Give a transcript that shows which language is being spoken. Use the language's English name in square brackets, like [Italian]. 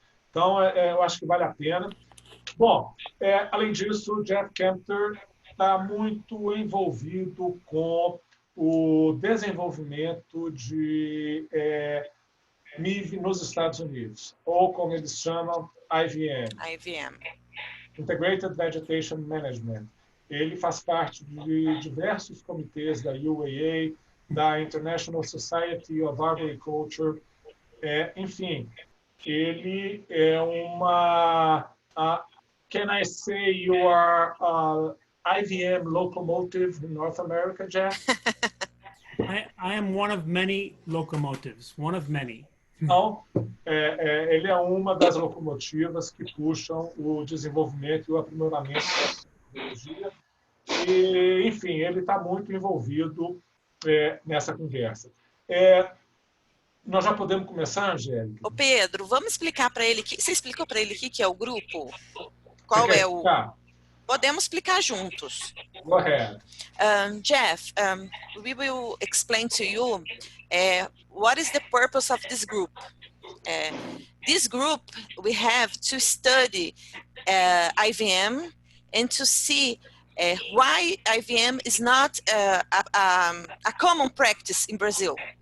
[Portuguese] Então, eu acho que vale a pena. Bom, além disso, o Geoff Kempter está muito envolvido com o desenvolvimento de MIV nos Estados Unidos, ou como eles chamam, IVM. IVM. [English] Integrated Vegetation Management. [Portuguese] Ele faz parte de diversos comitês da UAA, da International Society of Arboriculture. Enfim, ele é uma... [English] can I say you are IVM locomotive in North America, Geoff? I am one of many locomotives, one of many. [Portuguese] Então, ele é uma das locomotivas que puxam o desenvolvimento e o aprimoramento da tecnologia. E, enfim, ele está muito envolvido nessa conversa. Nós já podemos começar, Angélica? Ô Pedro, vamos explicar para ele. Você explicou para ele o que é o grupo? Qual é o... Podemos explicar juntos. [English] Go ahead. Geoff, we will explain to you what is the purpose of this group. This group, we have to study IVM and to see why IVM is not a common practice in Brazil.